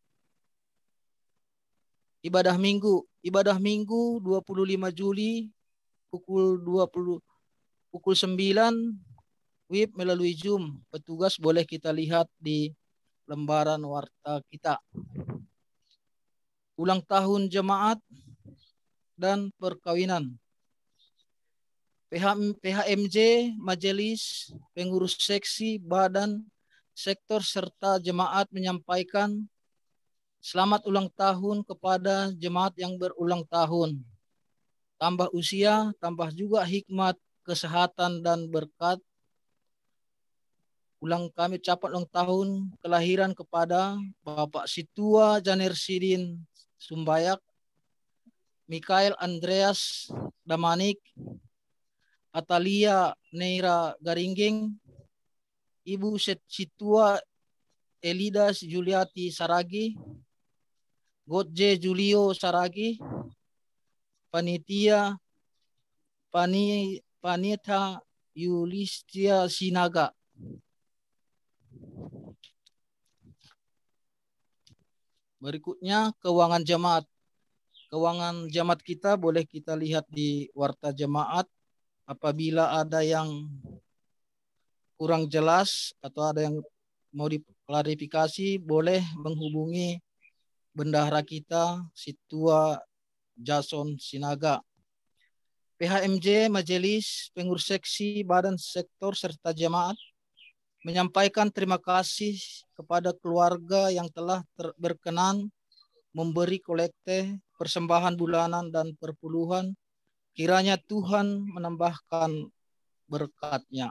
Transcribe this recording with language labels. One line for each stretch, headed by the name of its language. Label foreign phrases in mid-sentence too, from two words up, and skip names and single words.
Indonesian: Ibadah minggu 25 Juli pukul 9 WIB melalui Zoom. Petugas boleh kita lihat di lembaran warta kita. Ulang tahun jemaat dan perkawinan. PHMJ, majelis, pengurus seksi, badan, sektor serta jemaat menyampaikan selamat ulang tahun kepada jemaat yang berulang tahun. Tambah usia, tambah juga hikmat, kesehatan dan berkat. Kami ucapkan ulang tahun kelahiran kepada Bapak Situa Janer Sidin Sumbayak, Mikael Andreas Damanik, Atalia Neira Garingging, Ibu Situa Elida Juliati Saragi, Godje Julio Saragi, Panita Yulistia Sinaga. Berikutnya keuangan jemaat. Keuangan jemaat kita boleh kita lihat di warta jemaat. Apabila ada yang kurang jelas atau ada yang mau diklarifikasi, boleh menghubungi bendahara kita, Situa Jason Sinaga. PHMJ, majelis, pengurus seksi, badan sektor, serta jemaat menyampaikan terima kasih kepada keluarga yang telah berkenan memberi kolekte, persembahan bulanan, dan perpuluhan. Kiranya Tuhan menambahkan berkat-Nya.